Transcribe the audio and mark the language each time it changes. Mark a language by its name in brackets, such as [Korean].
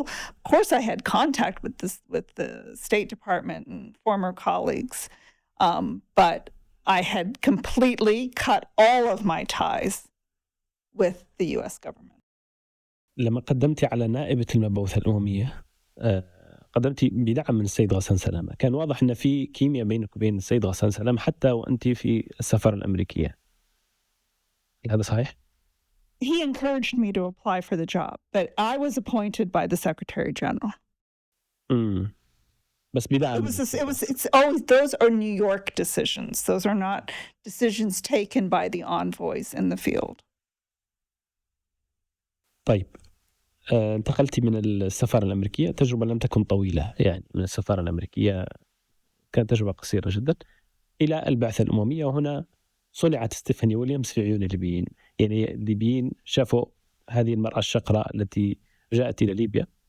[English] Of course, I had contact with the State Department and former colleagues. But I had completely cut all of my ties with the U.S. government. [Arabic] لما قدمتي على نائبة المبعوثة الأممية قدمتي بدعم من السيد غسان سلامة. كان واضح أن في كيمياء بينك وبين السيد غسان سلامة حتى وأنت في السفارة الأمريكية. هذا صحيح؟ [English] He encouraged me to apply for the job, but I was appointed by the Secretary General. [Arabic] بس بدعم. [English] It's always, those are New York decisions. Those are not decisions taken by the envoys in the field. [Arabic] طيب انتقلتي من السفارة الأمريكية، تجربة لم تكن طويلة، يعني من السفارة الأمريكية كانت تجربة قصيرة جدا، إلى البعثة الأممية. وهنا صنعت ستيفاني ويليامز في عيون الليبيين. يعني الليبيين شافوا هذه المرأة الشقراء التي جاءت إلى ليبيا.